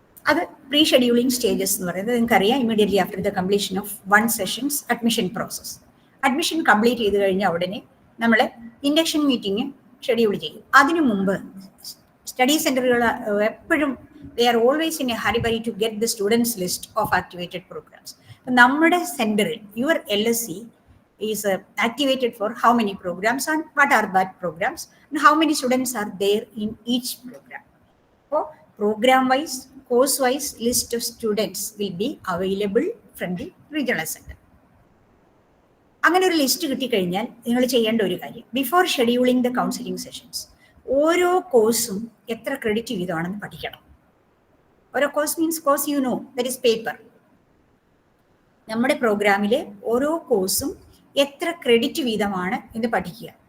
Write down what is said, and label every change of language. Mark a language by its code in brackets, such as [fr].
[ml] അത് pre scheduling stages എന്ന് പറയുന്നത് നിങ്ങൾക്കറിയാം. [en] Immediately after the completion of 1 sessions admission process. [ml] Admission complete ചെയ്ത് കഴിഞ്ഞാൽ ഉടനെ നമ്മൾ ഇൻഡക്ഷൻ മീറ്റിംഗ് ഷെഡ്യൂൾ ചെയ്യും. അതിനു മുമ്പ് സ്റ്റഡി സെന്ററുകൾ എപ്പോഴും [en] They are always in A ഹരിബറി to get the students list of activated programmes. [ml] നമ്മുടെ സെന്ററിൽ [en] Your LSC is activated for how many programs and what are that programs and how many students are there in each program. So program wise, course wise list of students will be available from the regional center. [ml] അങ്ങനെ ഒരു list കിട്ടിക്കഴിഞ്ഞാൽ നിങ്ങൾ ചെയ്യേണ്ട ഒരു കാര്യം, [en] before scheduling the counselling sessions [ml] ഓരോ കോഴ്സും എത്ര ക്രെഡിറ്റ് വീതമാണെന്ന് പഠിക്കണം. ഓരോ course means course [en] You know, that is paper. [ml] നമ്മുടെ പ്രോഗ്രാമിലെ ഓരോ കോഴ്സും എത്ര ക്രെഡിറ്റ് വീതമാണ് എന്ന് പഠിക്കുക.